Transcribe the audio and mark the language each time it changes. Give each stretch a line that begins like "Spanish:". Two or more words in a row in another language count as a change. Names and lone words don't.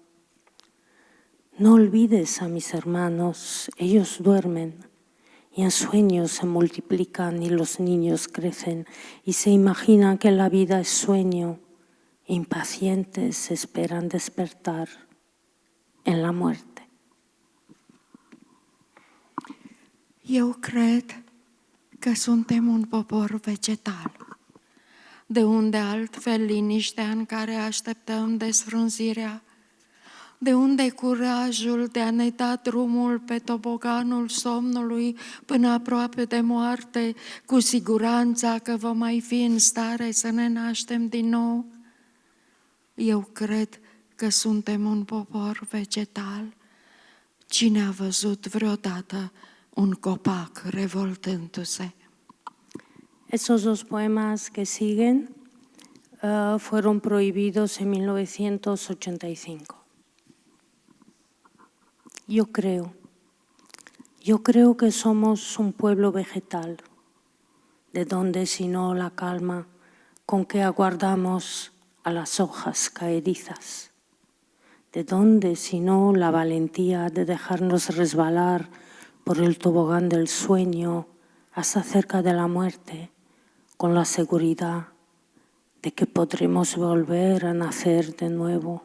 Spanish: No olvides a mis hermanos, ellos duermen y en sueños se multiplican y los niños crecen y se imaginan que la vida es sueño, impacientes esperan despertar en la muerte.
Romanian: Eu cred că suntem un popor vegetal. De unde altfel liniștea în care așteptăm desfrunzirea? De unde curajul de a ne da drumul pe toboganul somnului până aproape de moarte, cu siguranța că vom mai fi în stare să ne naștem din nou? Eu cred că suntem un popor vegetal. Cine a văzut vreodată un copac revoltându-se?
Spanish: Esos dos poemas que siguen fueron prohibidos en 1985. Yo creo que somos un pueblo vegetal, de donde si no la calma con que aguardamos a las hojas caedizas, de donde si no la valentía de dejarnos resbalar por el tobogán del sueño hasta cerca de la muerte, con la seguridad de que podremos volver a nacer de nuevo.